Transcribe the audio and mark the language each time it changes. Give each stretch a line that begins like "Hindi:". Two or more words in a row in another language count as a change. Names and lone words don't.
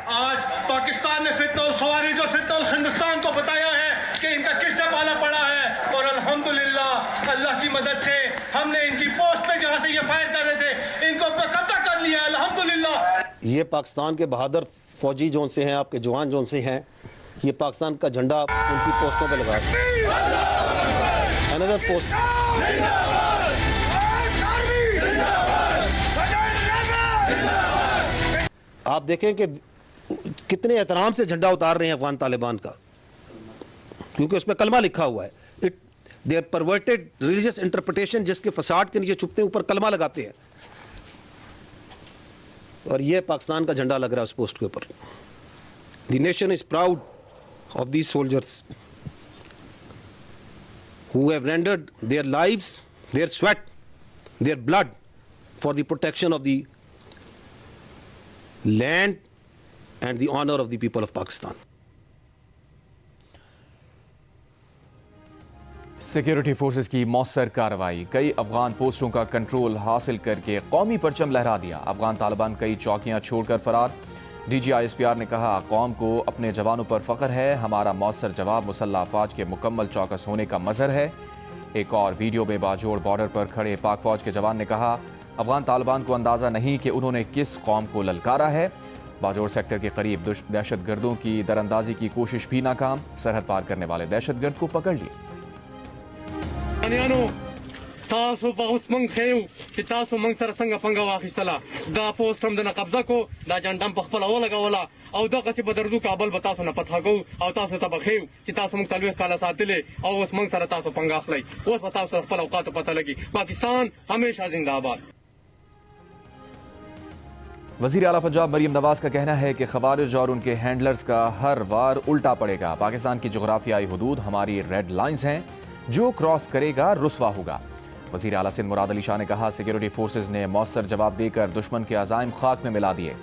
Urdu: آج پاکستان نے فتنہ الخوارج اور فتنہ الہندوستان کو بتایا ہے کہ ان کا کس سے پالا پڑا ہے، اور الحمدللہ اللہ کی مدد سے ہم نے ان کی پوسٹ پہ جہاں سے یہ فائر کر رہے تھے ان کو قبضہ کر لیا الحمدللہ. یہ پاکستان کے بہادر فوجی جون سے ہیں، آپ کے جوان جون سے ہیں، یہ پاکستان کا جھنڈا ان کی پوسٹوں پہ لگا
English: another post.
Urdu: آپ دیکھیں کہ کتنے احترام سے جھنڈا اتار رہے ہیں افغان طالبان کا، کیونکہ اس میں کلمہ لکھا ہوا ہے.
English: the perverted religious interpretation,
Urdu: جس کے فساد کے نیچے چھپتے ہیں اوپر کلمہ لگاتے ہیں، اور یہ پاکستان کا جھنڈا لگ رہا ہے اس پوسٹ کے اوپر.
English: the nation is proud of these soldiers who have rendered their lives, their sweat, their blood for the protection of the land and the honor of the people of Pakistan. security forces
Urdu: کی مؤثر کارروائی. کئی افغان پوسٹوں کا کنٹرول حاصل کر کے قومی پرچم لہرا دیا. افغان طالبان کئی چوکیاں چھوڑ کر فرار. ڈی جی آئی ایس پی آر نے کہا قوم کو اپنے جوانوں پر فخر ہے. ہمارا مؤثر جواب مسلح افواج کے مکمل چوکس ہونے کا مظہر ہے. ایک اور ویڈیو میں باجوڑ بارڈر پر کھڑے پاک فوج کے جوان نے کہا افغان طالبان کو اندازہ نہیں کہ انہوں نے کس قوم کو للکارا ہے. باجوڑ سیکٹر کے قریب دہشت گردوں کی دراندازی کی کوشش بھی ناکام. سرحد پار کرنے والے دہشت گرد کو پکڑ لیے.
Pashto: تاسو په اوس مونږ خیو چې تاسو مونږ سره څنګه پنګه واخیستله. دا پوسټ هم دنه قبضه کو، دا جنډم په خپله ولګوله، او دغسې به درځو کابل به تاسو نه فتح کوو او تاسو ته به ښیو چې تاسو مونږ 40 کاله ساتلې او اوس مونږ سره تاسو پنګه اخلئ. اوس به تاسو خپل اوقاتو پته لګي.
Urdu: پاکستان ہمیشہ زندہ آباد. وزیر اعلیٰ پنجاب مریم نواز کا کہنا ہے کہ خوارج اور ان کے ہینڈلرز کا ہر وار الٹا پڑے گا. پاکستان کی جغرافیائی حدود ہماری
English: red lines
Urdu: ہیں، جو کراس کرے گا رسوا ہوگا. وزیر اعلیٰ سندھ مراد علی شاہ نے کہا
English: security forces
Urdu: نے مؤثر جواب دے کر دشمن کے عزائم خاک میں ملا دیے.